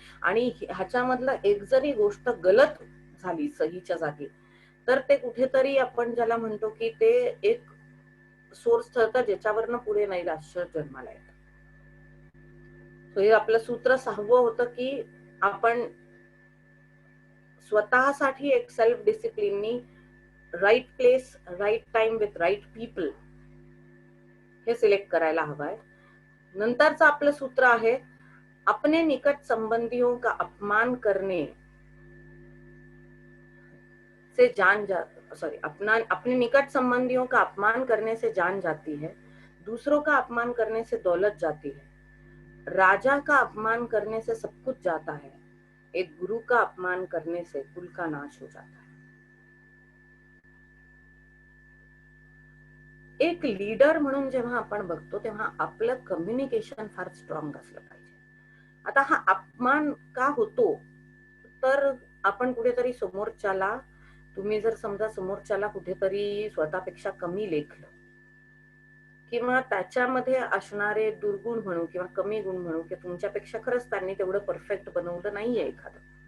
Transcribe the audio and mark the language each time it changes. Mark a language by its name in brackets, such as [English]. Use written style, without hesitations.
[Marathi] आणि ह्याच्यामधलं एक जरी गोष्ट गलत झाली सहीच्या जागी, तर ते कुठेतरी आपण ज्याला म्हणतो की ते एक सोर्स ठरतं ज्याच्यावरनं पुढे नैराश्य जन्माला येतं. हे आपलं सूत्र 6वं होतं की आपण स्वतःसाठी एक self डिसिप्लिननी [English] right place, right time with right people [Marathi] हे सिलेक्ट करायला हवंय. नंतरचं आपलं सूत्र आहे, [Hindi] अपने निकट संबंधियों का अपमान करने से जान जा अपने निकट संबंधियों का अपमान करने से जान जाती है, दूसरों का अपमान करने से दौलत जाती है, राजा का अपमान करने से सब कुछ जाता है, एक गुरु का अपमान करने से कुल का नाश हो जाता है. [Marathi] एक लीडर म्हणून जेव्हा आपण बघतो तेव्हा आपलं कम्युनिकेशन फार स्ट्रॉंग असलं पाहिजे. आता हा अपमान का होतो, तर आपण कुठेतरी समोरच्याला, तुम्ही जर समजा समोरच्याला कुठेतरी स्वतःपेक्षा कमी लेखलं किंवा त्याच्यामध्ये असणारे दुर्गुण म्हणू किंवा कमी गुण म्हणू, की तुमच्यापेक्षा खरंच त्यांनी तेवढं परफेक्ट बनवलं नाहीये एखादं.